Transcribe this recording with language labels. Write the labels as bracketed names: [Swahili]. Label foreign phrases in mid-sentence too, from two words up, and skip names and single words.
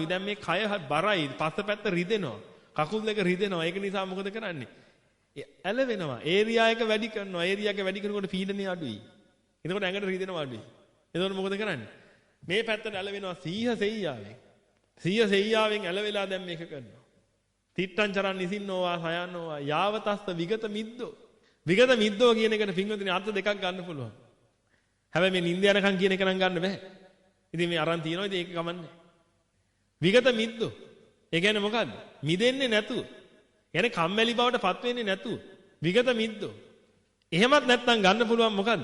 [Sinhala] දැන් මේ කය බරයි පස්සපැත්ත රිදෙනවා. කකුල් දෙක රිදෙනවා. ඒක නිසා මොකද කරන්නේ? ඇලවෙනවා. ඒරියා එක වැඩි කරනවා. ඒරියා එක වැඩි කරනකොට පීඩනය අඩුයි. එතකොට ඇඟට රිදෙනවා අඩුයි. එතකොට මොකද කරන්නේ? මේ පැත්තට ඇලවෙනවා 100 සෙයියාවෙන්. 100 සෙයියාවෙන් ඇලවෙලා දැන් මේක කරනවා. [Pali] තිට්ටං චරන් නිසින්නෝවා සයන්නෝවා යාවතස්ස විගත මිද්දෝ. විගත මිද්දෝ [Sinhala] කියන එකට පින්වතුනි අර්ථ දෙකක් ගන්න පුළුවන්. හැබැයි මේ නිින්ද යනකම් කියන එක නම් ගන්න බෑ. ඉතින් මේ අරන් තියනවා ඉතින් ඒක කමන්නේ. [Pali] විගත මිද්දෝ. [Sinhala] ඒ කියන්නේ මොකද්ද? මිදෙන්නේ නැතුව. يعني කම්මැලි බවට පත් වෙන්නේ නැතුව. [Pali] විගත මිද්දෝ. [Sinhala] එහෙමත් නැත්නම් ගන්න පුළුවන් මොකද්ද?